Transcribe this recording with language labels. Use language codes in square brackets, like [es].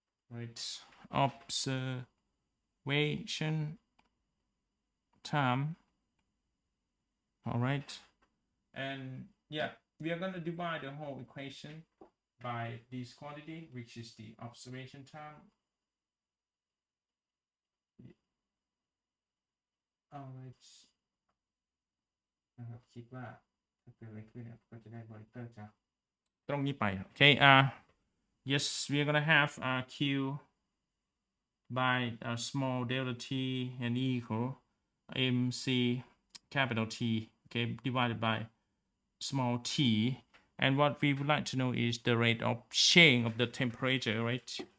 [en] Right, observation time. All right, and yeah, we are going to divide the whole equation by this quantity, which is the observation time. [th] All right, นะครับคิดว่าถ้าเกิดอะไรขึ้นเนี่ยก็จะได้มอนิเตอร์จากตรงนี้ไป okay. [en] Yes, we are gonna have Q by small delta t and equal MC capital T, okay, divided by small t. And what we would like to know is the rate of change of the temperature, right?